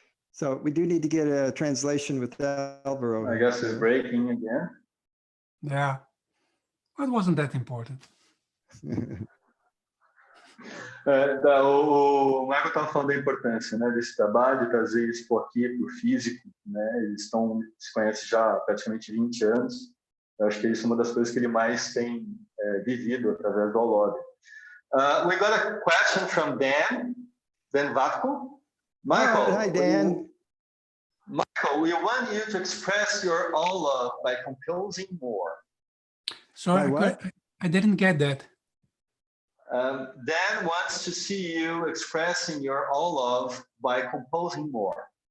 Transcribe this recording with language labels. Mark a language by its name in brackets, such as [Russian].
[English] So we do need to get a translation with Alvaro. I guess it's breaking again. Yeah, it wasn't that important. [Portuguese] O Michael estava falando da importância, né, desse trabalho, de trazer isso aqui para o físico, né, eles se conhecem já há praticamente 20 anos, eu acho que isso é uma das coisas que ele mais tem vivido através do Love. [English] We got a question from Dan Vatko. Michael, hi Dan. Michael, we want you to express your all love by composing more. So I didn't get that. Dan wants to see you expressing your all love by composing more.